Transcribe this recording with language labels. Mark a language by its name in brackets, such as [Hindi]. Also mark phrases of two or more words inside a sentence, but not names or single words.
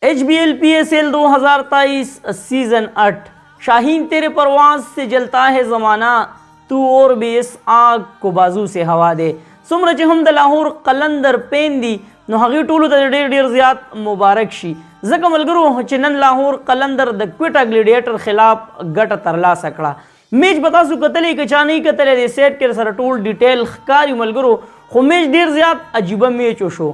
[Urdu] HBL PSL 2023 सीजन 8। شاہین تیرے پرواز سے جلتا ہے زمانہ، تو اور بھی اس آگ کو بازو سے ہوا دے. [Pashto] सुमर چې هم د لاهور قلندر پین دي نو هغې ټولو ته ډېر ډېر زیات مبارک شي، ځکه ملګرو چې نن لاهور قلندر د کویټا ګلیډیټر خلاف ګټه ترلاسه کړه. میچ به تاسو کتلی که چا نه کتلی دی سیټ کې سره ټول ډیټیل ښکاري ملګرو، خو میچ ډېر زیات عجیبه میچ وشو.